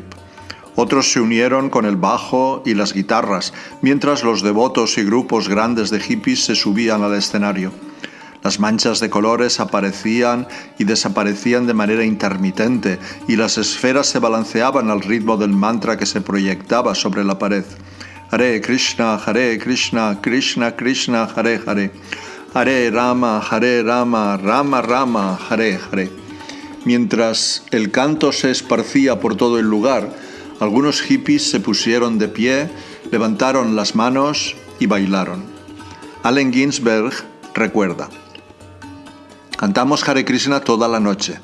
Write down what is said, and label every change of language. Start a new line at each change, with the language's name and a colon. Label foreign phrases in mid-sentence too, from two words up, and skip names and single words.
Spanish: Otros se unieron con el bajo y las guitarras, mientras los devotos y grupos grandes de hippies se subían al escenario. Las manchas de colores aparecían y desaparecían de manera intermitente, y las esferas se balanceaban al ritmo del mantra que se proyectaba sobre la pared.
Sanskrit: Hare Krishna, Krishna Krishna, Hare Hare. Hare Rama, Rama Rama, Hare Hare.
Spanish: Mientras el canto se esparcía por todo el lugar, algunos hippies se pusieron de pie, levantaron las manos y bailaron. Allen Ginsberg recuerda: Cantamos
Sanskrit: Hare Krishna
Spanish: toda la noche.